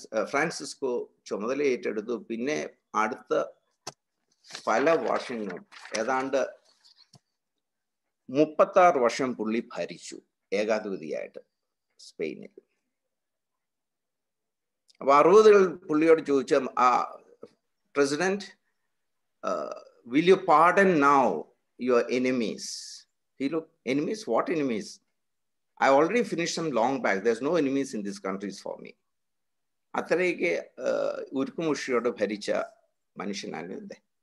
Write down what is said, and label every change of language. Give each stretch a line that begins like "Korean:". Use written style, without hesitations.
Malayalam: Francisco ചുമതല ഏറ്റെടുത്തു. പിന്നെ അടുത്ത പല വർഷങ്ങളും ഏതാണ്ട് 36 വർഷം പുള്ളി ഭരിച്ചു ഏകാധിപതിയായിട്ട് സ്പെയിനിൽ. അപ്പൊ 60-കൾ പുള്ളിയോട് ചോദിച്ച president,
English: will you pardon now your enemies? He looked, enemies? What enemies? I already finished them long back. There's no enemies in these countries for me.
Malayalam: അത്രയ്ക്ക് ഉരുക്കുമുഷിയോട് ഭരിച്ച മനുഷ്യനാണ് ഇത്.